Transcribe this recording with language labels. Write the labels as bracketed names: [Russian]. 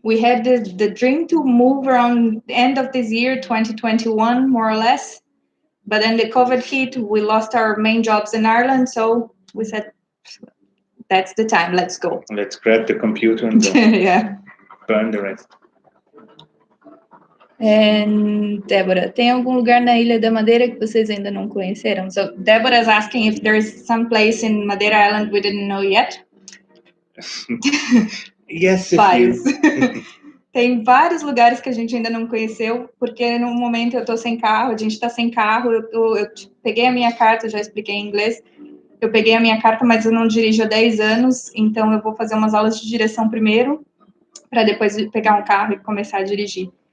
[English] We had the dream to move around the end of this year, 2021, more or less. But then the COVID hit. We lost our main jobs in Ireland, so we said, "That's the time. Let's go. Let's grab the computer and go." Yeah. Burn the rest. [Portuguese] And Débora, tem algum lugar na Ilha da Madeira que vocês ainda não conheceram? [English] So Deborah is asking if there is some place in Madeira Island we didn't know yet. Yes, [Portuguese] vários. Tem vários lugares que a gente ainda não conheceu, porque no momento eu tô sem carro, a gente tá sem carro, eu peguei a minha carta, já expliquei em inglês, eu peguei a minha carta, mas eu não dirijo há 10 anos, então eu vou fazer umas aulas de direção primeiro, para depois pegar um carro e começar a dirigir.